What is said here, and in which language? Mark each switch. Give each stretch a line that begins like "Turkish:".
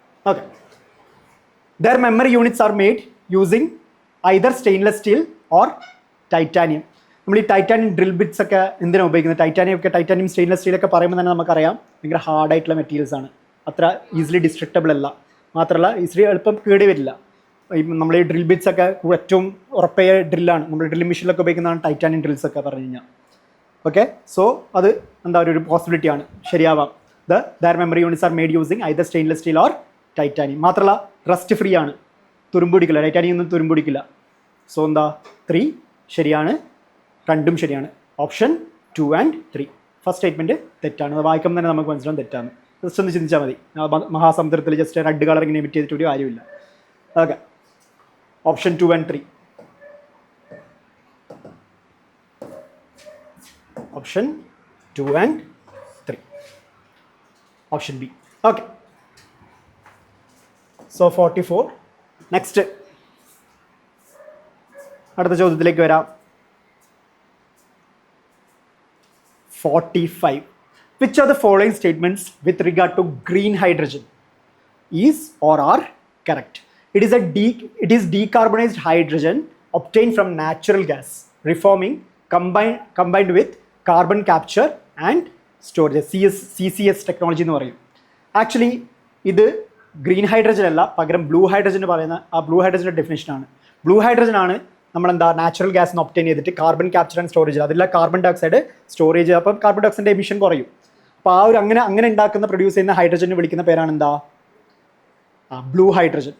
English: Okay, their memory units are made using either stainless steel or titanium.
Malayalam: നമ്മൾ ഈ titanium drill bits ഒക്കെ എന്തിനാണ് ഉപയോഗിക്കുന്നത്? ടൈറ്റാനിയം സ്റ്റെയിൻലെസ് സ്റ്റീലൊക്കെ പറയുമ്പോൾ തന്നെ നമുക്കറിയാം ഭയങ്കര ഹാർഡായിട്ടുള്ള മെറ്റീരിയൽസ് ആണ്, അത്ര ഈസിലി ഡിസ്ട്രക്റ്റബിൾ അല്ല. മാത്രമല്ല ഈസിലി എളുപ്പം കേടി വരില്ല. നമ്മൾ ഈ ഡ്രിൽ ബിറ്റ്സ് ഒക്കെ ഏറ്റവും ഉറപ്പായ ഡ്രില്ലാണ്, നമ്മൾ ഡ്രില്ലിംഗ് മെഷീനിലൊക്കെ ഉപയോഗിക്കുന്നതാണ് ടൈറ്റാനിയം ഡ്രിൽസ് ഒക്കെ പറഞ്ഞു കഴിഞ്ഞാൽ. ഓക്കെ, സോ അത് എന്താ ഒരു പോസിബിലിറ്റിയാണ്, ശരിയാവാം.
English: their memory units are made using either stainless steel or titanium.
Malayalam: മാത്രമല്ല റസ്റ്റ് ഫ്രീ ആണ്, തുരുമ്പൊടിക്കില്ല, ടൈറ്റാനിയം ഒന്നും തുരുമ്പൊടിക്കില്ല. സോ എന്താ 3 ശരിയാണ്, രണ്ടും ശരിയാണ്. Option 2 and 3. ഫസ്റ്റ് സ്റ്റേറ്റ്മെൻറ്റ് തെറ്റാണ്. അത് വായിക്കുമ്പോൾ തന്നെ നമുക്ക് മനസ്സിലാവും തെറ്റാണ്. ജസ്റ്റ് ഒന്ന് ചിന്തിച്ചാൽ മതി. മഹാസമുദ്രത്തിൽ ജസ്റ്റ് റെഡ് കളർ ഇങ്ങനെ എമിറ്റ് ചെയ്തിട്ട് ഒരു കാര്യമില്ല. Okay, option 2 and 3. Option 2 and 3. Option B. Okay, so 44. Next അടുത്ത ചോദ്യത്തിലേക്ക് വരാം. 45.
English: Which are the following statements with regard to green hydrogen is or are correct? It is decarbonized hydrogen obtained from natural gas, reforming combined with carbon capture and storage, CCS technology
Malayalam: എന്ന് പറയും. Actually ഇത് green hydrogen അല്ല, പകരം blue hydrogen പറയുന്ന ആ blue ഹൈഡ്രജൻ്റെ ഡെഫിനേഷനാണ്. Blue hydrogen ആണ് നമ്മളെന്താ natural gas obtain ചെയ്തിട്ട് കാർബൺ ക്യാപ്ചർ ആൻഡ് സ്റ്റോറേജ്, അതില്ല കാർബൺ ഡൈ ഓക്സൈഡ് സ്റ്റോറേജ്, അപ്പം കാർബൺ ഡൈ ഓക്സൈഡിൻ്റെ എമിഷൻ കുറയും. അപ്പോൾ ആ ഒരു അങ്ങനെ ഉണ്ടാക്കുന്ന പ്രൊഡ്യൂസ് ചെയ്യുന്ന ഹൈഡ്രജനെ വിളിക്കുന്ന പേരാണ് എന്താ? Blue hydrogen.